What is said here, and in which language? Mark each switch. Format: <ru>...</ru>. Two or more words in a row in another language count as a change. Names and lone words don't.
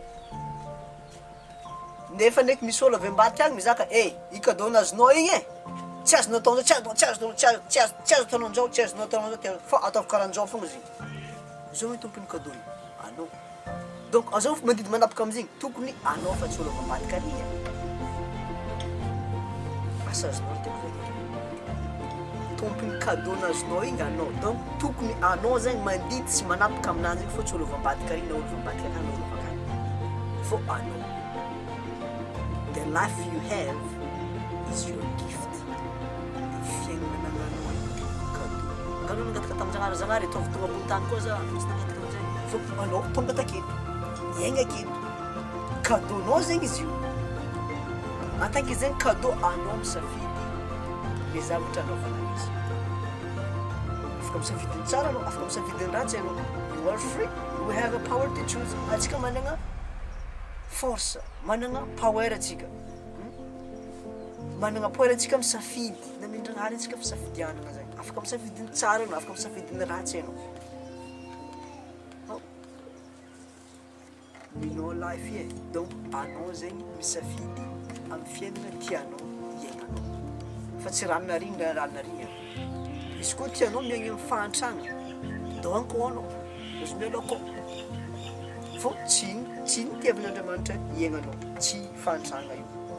<mg>nefa ndraiky misy olo avy ambadika agny mizaka i cadeau nazonao igny e tsy azonao ataonao tsy azo ataonao tsy azonao ataonao fa ataovy karanjao fogna izy zao hoe tompony cadeau io anao donc azao mandidy manapaka amizigny tokony anao fa tsy olo avy ambadika ary asa azonao teko zay tompony cadeau nazonao igny anao donc tokony anao zegny mandidy sy manapaka aminanzy igny fa tsy olo avy ambadika ary na olo avy ambadika akany na olo avy akany fo anao</mg> <en>the life you have is your gift</en> <mg>fiaignana nananao cadeau nganao nangataka tamin-jagnahary ataovy tonga ambony tany koa za tsy nangataka amizay fa anao tonga taketo miaigna aketo cadeaunao zegny izy io</mg> <fr>en tant que</fr> <mg>zegny cadeau anao misafidy le zavatra anaovana izy afaka misafidiny tsara anao afaka misafidiny ratsy anao</mg> <en>you are free we have a power to choose</en> <mg>atsika managna force managna power atsika managna power atsika misafidy na mindragnahary atsika fisafidianana zay afaka misafidiny tsara anao afaka misafidiny ratsy anao minao life e donc anao zegny misafidy amin'ny fiainana tianao iainanao fa tsy ranonariny na ranonariny izy koa tianao miaigna amin'ny fahantragna donc anao izy mialako fô tsy nitiavan'Andriamanitra iainanao tsy fantranga io</mg>